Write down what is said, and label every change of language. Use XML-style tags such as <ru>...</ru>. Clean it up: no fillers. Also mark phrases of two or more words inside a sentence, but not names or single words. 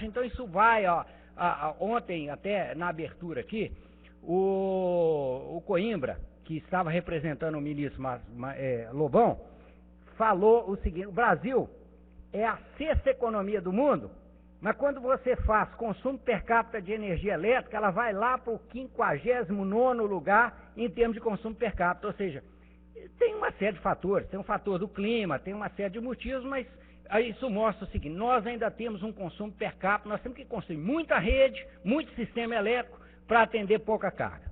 <pt>Então, isso vai, ontem, até na abertura aqui, o Coimbra, que estava representando o ministro Lobão, falou o seguinte, o Brasil é a 6ª economia do mundo, mas quando você faz consumo</pt> <la>per capita</la> <pt>de energia elétrica, ela vai lá para o 59º lugar em termos de consumo</pt> <la>per capita.</la> <pt>Ou seja, tem uma série de fatores, tem um fator do clima, tem uma série de motivos, mas isso mostra o seguinte, nós ainda temos um consumo</pt> <la>per capita,</la> <pt>nós temos que construir muita rede, muito sistema elétrico para atender pouca carga.</pt>